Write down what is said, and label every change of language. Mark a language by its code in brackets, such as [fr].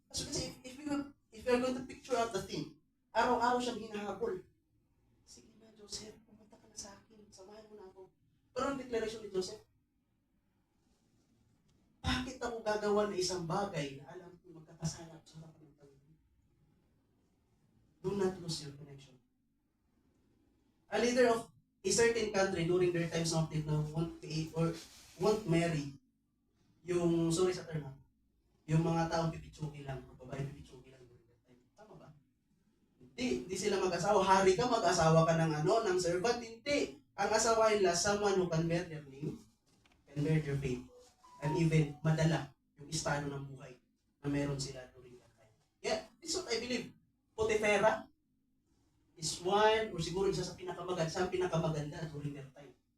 [en] As you can see, if you're going to picture out the thing, [tl] araw-araw siyang hinahabol. Sige na, Joseph, pumunta ka na sa akin. Samahan mo na ako. Pero ang declaration ni Joseph, bakit ako gagawa ng isang bagay na alam ko magkakasalap sa harapan ng Panginoon? [en] Do not lose your connection. A leader of a certain country during their times of life na won't marry yung, sorry sa term, [tl] yung mga taong pipitsuki lang, [en] babae pipitsuki lang during that time. [tl] Tama ba? Hindi sila mag-asawa. Hari ka, mag-asawa ka ng servant. Hindi. [en] Ang asawa nila, someone who can bear their name, can bear their faith, and even [tl] madala yung estado ng buhay na meron sila [en] during that time. Yeah, this is what I believe. Potiphar is one, or [tl] siguro isa sa pinakamaganda [en] during their time.